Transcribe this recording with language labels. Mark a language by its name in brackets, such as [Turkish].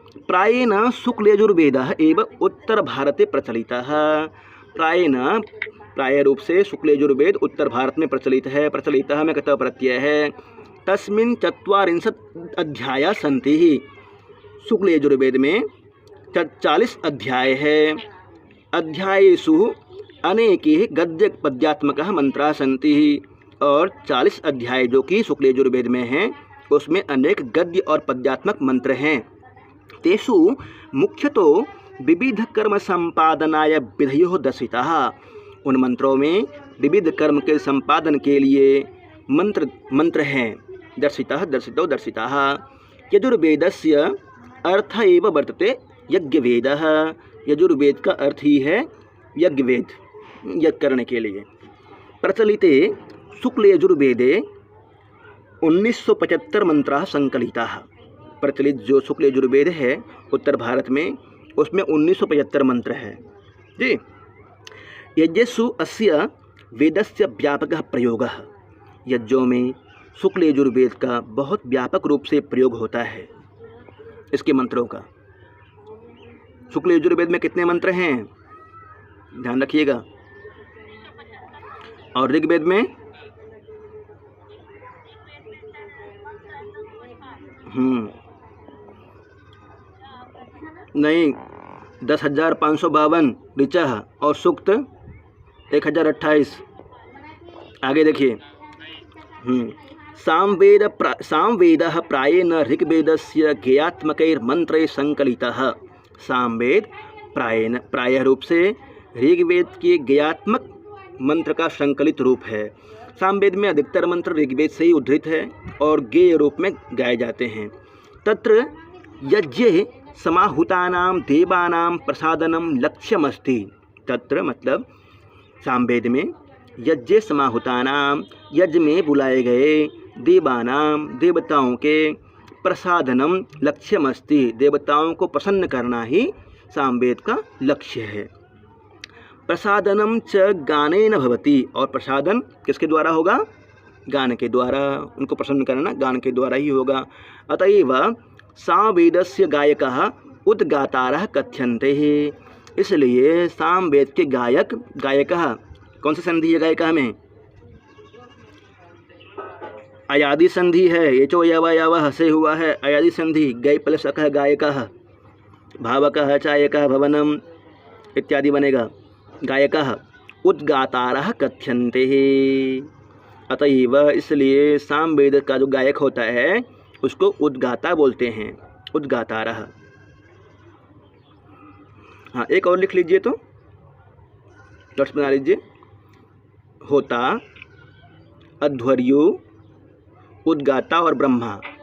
[Sanskrit] प्रायेण शुक्ल यजुर्वेदः एव उत्तर भारते प्रचलितः। [Hindi] प्राय रूप से शुक्ल यजुर्वेद उत्तर भारत में प्रचलित है। प्रचलितः में कर्तव्य प्रत्यय है। [Sanskrit] तस्मिन् 40 अध्याया सन्ति। [Hindi] शुक्ल यजुर्वेद में 40 अध्याय है। [Sanskrit] अध्यायेषु अनेके गद्य पद्यात्मकः मंत्राः सन्ति। [Hindi] और 40 अध्याय जो कि शुक्ल यजुर्वेद में हैं, उसमें अनेक गद्य और पद्यात्मक मंत्र हैं। [Sanskrit] तेषु मुख्यतो विविध कर्म संपादनाय विधयो दर्शिताः। [Hindi] उन मंत्रों में विविध कर्म के संपादन के लिए मंत्र हैं। [Sanskrit] दर्शिताः। यजुर्वेदस्य अर्थ एव वर्तते यज्ञवेदः। [Hindi] यजुर्वेद का अर्थ ही है यज्ञवेद, यज्ञ करने के लिए। [Sanskrit] प्रचलिते शुक्ल यजुर्वेदे 1975 मंत्राः संकलिताः। [Hindi] प्रचलित जो शुक्ल यजुर्वेद है उत्तर भारत में, उसमें 1975 मंत्र है जी। [Sanskrit] यज्ञेषु अस्य वेदस्य व्यापकः प्रयोगः। [Hindi] यज्ञों में शुक्ल यजुर्वेद का बहुत व्यापक रूप से प्रयोग होता है, इसके मंत्रों का। शुक्ल यजुर्वेद में कितने मंत्र हैं, ध्यान रखिएगा। और ऋग्वेद में नहीं 10,552 ऋचः और सूक्त 1028। आगे देखिए। [Sanskrit] सामवेदः प्रायेण ऋग्वेदस्य गेयात्मकैर्मन्त्रैः संकलितः। [Hindi] सामवेद प्रायः रूप से ऋग्वेद के गेयात्मक मंत्र का संकलित रूप है। सामवेद में अधिकतर मंत्र ऋग्वेद से ही उद्धृत है और गेय रूप में गाए जाते हैं। [Sanskrit] तत्र यज्ञे समाहुतानां देवानां प्रसादनम लक्ष्यमस्ति। [Hindi] तत्र मतलब सामवेद में [Sanskrit] यज्ञे समाहुतानां, [Hindi] यज्ञ में बुलाए गए, [Sanskrit] देवानां [Hindi] देवताओं के, [Sanskrit] प्रसादनम लक्ष्यमस्ति, [Hindi] देवताओं को प्रसन्न करना ही सामवेद का लक्ष्य है। [Sanskrit] प्रसादनम च गानेन भवति। [Hindi] और प्रसादन किसके द्वारा होगा, गान के द्वारा। उनको प्रसन्न करना गान के द्वारा ही होगा। [Sanskrit] अतएव सामवेदस्य गायकः उद्गातारः कथ्यन्ते। [Hindi] इसलिए सामवेद के गायकः, कौन सी संधि है गायकः में, अयादि संधि है। ये चो यवः से हुआ है अयादि संधि। गै प्लस अकः गायकः, भावकः चायकः भवनम इत्यादि बनेगा। [Sanskrit] गायकः उद्गातारः कथ्यन्ते। [Hindi] अतएव इसलिए सामवेद का जो गायक होता है उसको उद्गाता बोलते हैं, उद्गातारः। हाँ, एक और लिख लीजिए तो नोट्स बना लीजिए। होता, अध्वर्यु, उद्गाता और ब्रह्मा।